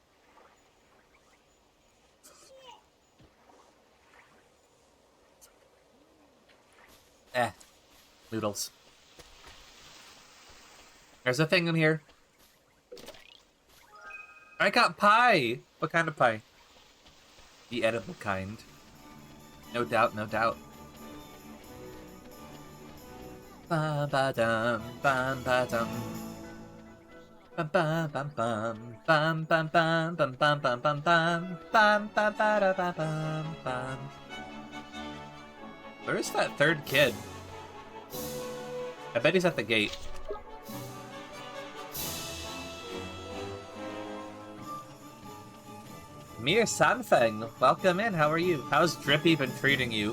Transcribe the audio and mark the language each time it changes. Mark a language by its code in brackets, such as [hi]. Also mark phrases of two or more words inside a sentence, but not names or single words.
[en] Noodles. There's a thing in here. I got pie! What kind of pie? The edible kind. No doubt, no doubt. Ba-ba-dum, bam-ba-dum. Bam-bam-bam-bam. Bam-bam-bam-bam-bam-bam-bam. Bam-bam-ba-da-ba-bam-bam. Where is that third kid? I bet he's at the gate. Mir Sanfeng, welcome in. How are you? How's Drippy been treating you?